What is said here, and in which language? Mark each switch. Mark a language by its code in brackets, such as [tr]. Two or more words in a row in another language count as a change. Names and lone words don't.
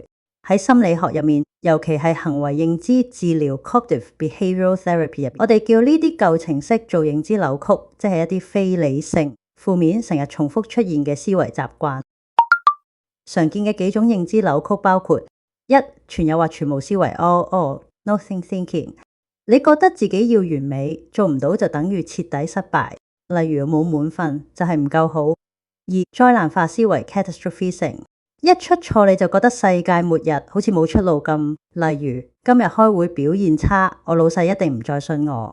[yue] 喺心理學入面，尤其係行為認知治療 [en] （Cognitive Behavioral Therapy） [yue] 入面，我哋叫呢啲舊程式做認知扭曲，即係一啲非理性、負面、成日重複出現嘅思維習慣。常見嘅幾種認知扭曲包括：一、全有或全無思維 ， [en] nothing thinking。 [yue] 你覺得自己要完美，做唔到就等於徹底失敗，例如冇滿分就係唔夠好。二、災難化思維 catastrophism， 一出錯你就覺得世界末日，好似冇出路咁。例如今日開會表現差，我老細一定唔再信我。